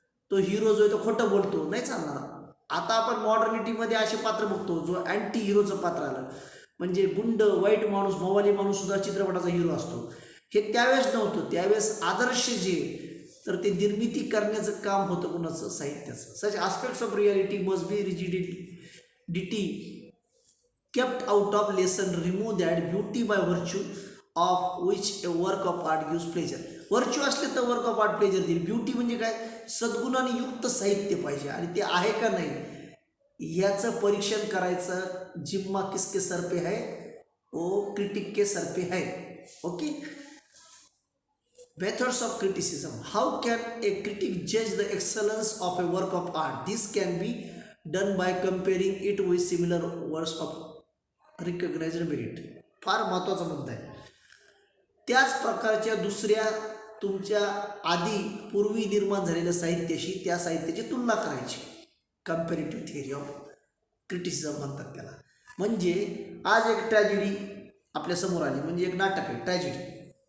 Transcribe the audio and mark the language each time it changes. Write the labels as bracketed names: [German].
[Marathi] तो हिरो जो आहे तो खोटं बोलतो, नाही चालणार. आता आपण मॉडर्निटीमध्ये असे पात्र बघतो, जो अँटी हिरोचं पात्र आलं, म्हणजे गुंड, वाईट माणूस, मवाली माणूस सुद्धा चित्रपटाचा हिरो असतो. हे त्यावेळेस नव्हतं. त्यावेळेस आदर्श जे, तर ते निर्मिती करण्याचं काम होतं कुणाचं? साहित्याचं. [English] Such aspects of reality must be rigidity kept out of lesson, remove that beauty by virtue of which a work of art gives pleasure. [Marathi] Virtue असले तर वर्क ऑफ आर्ट प्लेजर देईल. ब्युटी म्हणजे काय? सद्गुणाने युक्त साहित्य पाहिजे, आणि ते आहे का नाही याचं परीक्षण करायचं. [Hindi] जिम्मा किसके सर पे है? वो क्रिटिक के सर पे है. Okay. [English] Methods of criticism. How can a critic judge the excellence of a work of art? This can be done by comparing it with similar works of recognized merit. [Marathi] फार महत्त्वाचा मुद्दा आहे. त्याच प्रकारच्या दुसऱ्या तुमच्या आधी पूर्वी निर्माण झालेल्या साहित्याशी त्या साहित्याची तुलना करायची. कंपॅरेटिव्ह थिअरी ऑफ क्रिटिसिझम म्हणतात त्याला. म्हणजे आज एक ट्रॅजेडी आपल्या समोर आली, म्हणजे एक नाटक आहे ट्रॅजेडी.